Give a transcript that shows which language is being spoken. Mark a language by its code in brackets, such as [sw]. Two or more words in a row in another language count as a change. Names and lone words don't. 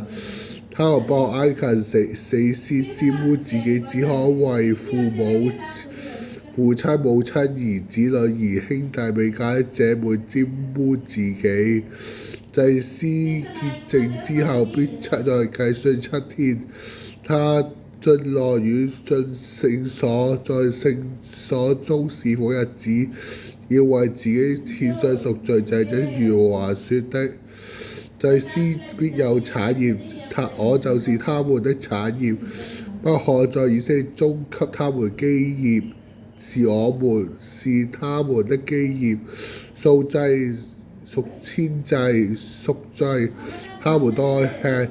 [zh] 他們不可挨近死屍，玷污自己，只可為父親、母親、兒子、女兒、兄弟、未嫁的姐妹玷污自己。祭司潔淨之後，必再計算7天。他進內院、進聖所，在聖所中侍奉日子，要為自己獻上贖罪祭。這是耶和華說的。祭司必有產業，我就是他們的產業，不可在以色列中給他們基業，是他們的基業。素祭、贖愆祭、贖罪，他們都可吃。